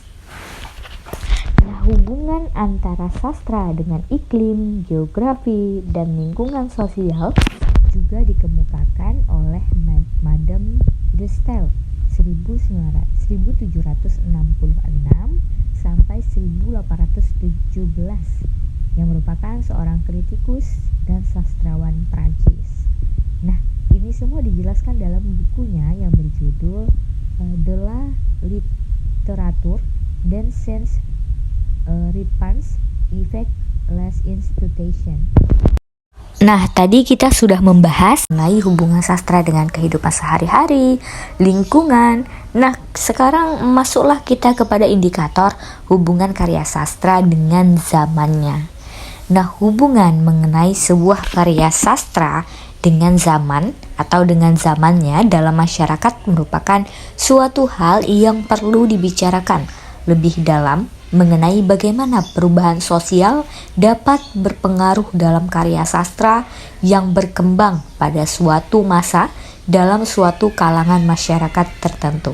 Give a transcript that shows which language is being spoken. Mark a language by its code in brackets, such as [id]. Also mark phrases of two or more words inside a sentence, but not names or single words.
[id] Nah, hubungan antara sastra dengan iklim, geografi, dan lingkungan sosial juga dikemukakan oleh Madame de Staël 1766 sampai 1817 yang merupakan seorang kritikus dan sastrawan Prancis. Nah, ini semua dijelaskan dalam bukunya yang berjudul De la Littérature dans ses réponses avec les institutions. Nah, tadi kita sudah membahas mengenai hubungan sastra dengan kehidupan sehari-hari, lingkungan. Nah, sekarang masuklah kita kepada indikator hubungan karya sastra dengan zamannya. Nah, hubungan mengenai sebuah karya sastra dengan zaman atau dengan zamannya dalam masyarakat merupakan suatu hal yang perlu dibicarakan lebih dalam mengenai bagaimana perubahan sosial dapat berpengaruh dalam karya sastra yang berkembang pada suatu masa dalam suatu kalangan masyarakat tertentu.